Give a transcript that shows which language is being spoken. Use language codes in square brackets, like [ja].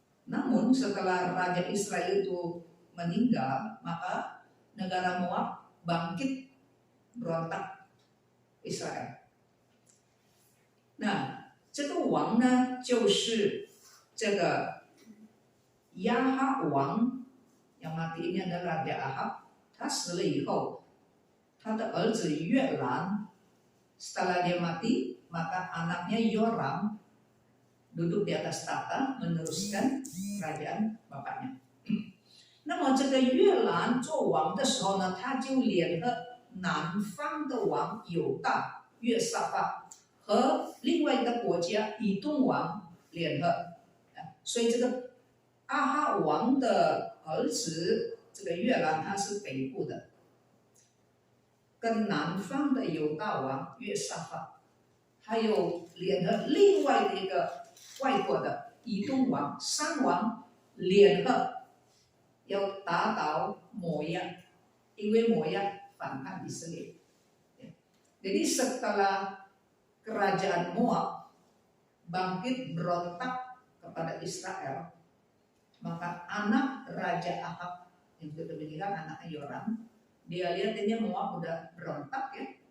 [id] Namun setelah raja Israel itu meninggal, maka negara Moab bangkit berontak Israel. [zh] 那这个王呢，就是这个亚哈王 [id] yang mati ini adalah Raja Ahab. [zh] 他死了以后，他的儿子约兰 [id] setelah dia mati, maka anaknya Yoram duduk di atas tahta meneruskan kerajaan bapaknya. [zh] 那么这个约兰做王的时候呢，他就联合南方的王犹大约沙法和另外一个国家以东王联合，所以这个阿哈王的儿子这个约兰他是北部的，跟南方的犹大王约沙法，还有联合另外的一个外国的以东王3王联合要打倒摩押，因为摩押反叛以色列。 [id] Jadi setelah kerajaan Moab bangkit berontak kepada Israel, maka anak Raja Ahab yang sudah meninggal, anaknya Yoram, dia lihat ini Moab udah berontak, ya.